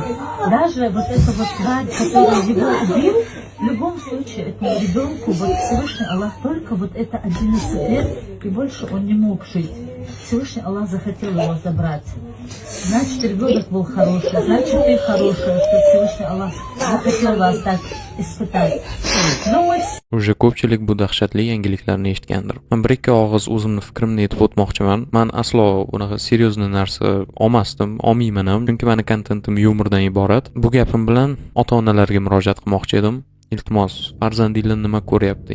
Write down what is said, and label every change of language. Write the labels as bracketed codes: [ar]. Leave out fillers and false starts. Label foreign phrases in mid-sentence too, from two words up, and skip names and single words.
[ru] Даже вот эта вот тварь, которая его убил, в любом случае этому ребенку вот Всевышний Аллах только вот это 11 лет, и больше он не мог жить. Всевышний Аллах захотел его забрать. Значит, ребенок был хороший, значит, ты хорошая, что Всевышний Аллах захотел вас так испытать. Но мы все [uz] Уже ko'pchilik bu dahshatli yangiliklarni eshitgandir. Men bir ikki og'iz o'zimni fikrimni aytib o'tmoqchiman. Men aslo bunaqa seryozni narsa olmasdim, olmayman ham, chunki meni kontentim yumordan iborat. Bu gapim bilan ota-onalarga murojaat qilmoqchi edim. Iltimos, farzandinglar nima ko'ryapti?